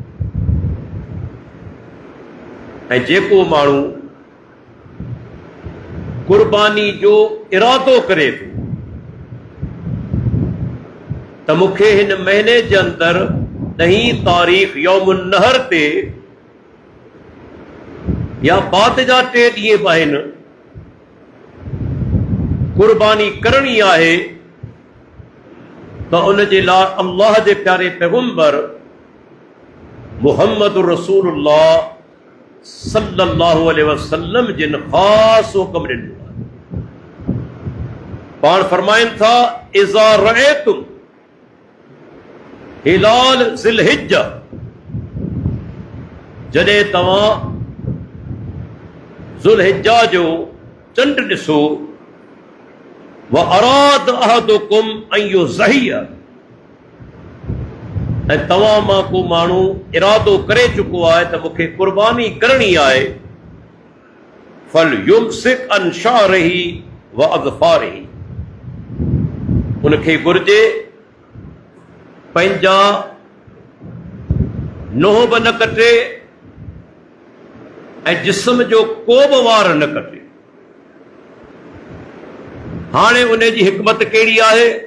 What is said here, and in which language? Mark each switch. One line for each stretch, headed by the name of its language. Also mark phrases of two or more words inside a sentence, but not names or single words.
Sindhi: ऐं जेको माण्हू कुर्बानी जो इरादो करे थो त मूंखे हिन महीने जे अंदरि 10 तारीख़
Arabic: يوم النحر
Sindhi: ते या बाद जा 3 ॾींहं आहिनि कुर्बानी करणी आहे, त उन जे लाइ अल्लाह जे प्यारे पैगंबर मुहम्मद रसूलुल्लाह
Arabic: صلى الله عليه وسلم
Sindhi: जिन ख़ास हुक्म ॾिनो आहे। पाण फरमाइनि था,
Arabic: إذا رأيتم هلال ذي الحجة,
Sindhi: जॾहिं तव्हां ज़ुल्हिज्जा जो चंड ॾिसो,
Arabic: وأراد أحدكم أن يضحي,
Sindhi: ऐं तव्हां मां को माण्हू इरादो करे चुको आहे त मूंखे कुर्बानी करणी आहे,
Arabic: فليمسك عن شعره وأظفاره,
Sindhi: उनखे घुर्जे पंहिंजा नोह बि न कटे ऐं जिस्म जो को बि वार न कटे। हाणे उन जी हिकमत कहिड़ी आहे?